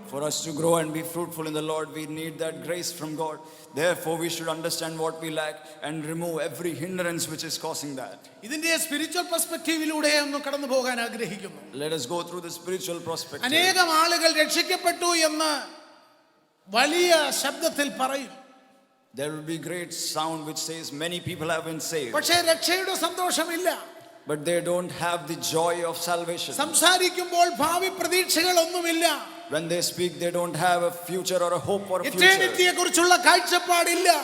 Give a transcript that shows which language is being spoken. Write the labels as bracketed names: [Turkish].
[English] For us to grow and be fruitful in the Lord, we need that grace from God. Therefore, we should understand what we lack and remove every hindrance which is causing that. [Malayalam] ഇതിന്റെ spiritual പെർസ്പെക്റ്റീവിലൂടെ ഒന്ന് കടന്നു പോകാൻ ആഗ്രഹിക്കുന്നു. [English] Let us go through the spiritual perspective. [Malayalam] അനേകം ആളുകൾ രക്ഷിക്കപ്പെട്ടു എന്ന് വലിയ ശബ്ദത്തിൽ പറയും. [English] There will be great sound which says many people have been saved, [Malayalam] പക്ഷേ രക്ഷയുടെ സന്തോഷമില്ല. [English] but they don't have the joy of salvation. [Malayalam] സംസാരിക്കുമ്പോൾ ഭാവി പ്രതീക്ഷകളൊന്നുമില്ല. [English] When they speak, they don't have a future or a hope for a future. [Malayalam] ഇറ്റേണിറ്റിയെ കുറിച്ചുള്ള കാഴ്ചപ്പാടില്ല.